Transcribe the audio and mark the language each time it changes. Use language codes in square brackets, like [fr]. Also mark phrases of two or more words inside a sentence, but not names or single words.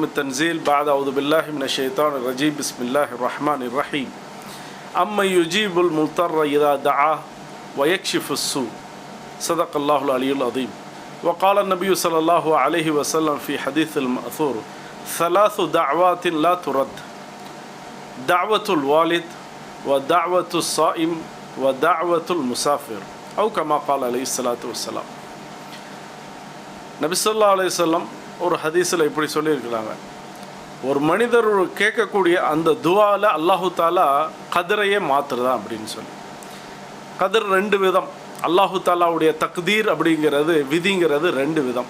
[ar] التنزيل بعد أعوذ بالله من الشيطان الرجيم بسم الله الرحمن الرحيم أما يجيب المضطر إذا دعاه ويكشف السوء صدق الله العلي العظيم وقال النبي صلى الله عليه وسلم في حديث المأثور ثلاث دعوات لا ترد دعوة الوالد ودعوة الصائم ودعوة المسافر أو كما قال عليه الصلاة والسلام. [ta] நபி [ar] صلى الله عليه وسلم [ta] ஒரு ஹதீஸில் இப்படி சொல்லியிருக்கிறாங்க, ஒரு மனிதர் கேட்கக்கூடிய அந்த துவாவில் [ar] الله تعالى [ta] கதிரையே மாற்றுறதா அப்படின்னு சொல்லி. கதிர் ரெண்டு விதம். [ar] الله تعالى [ta] தக்தீர் அப்படிங்கிறது விதிங்கிறது ரெண்டு விதம்.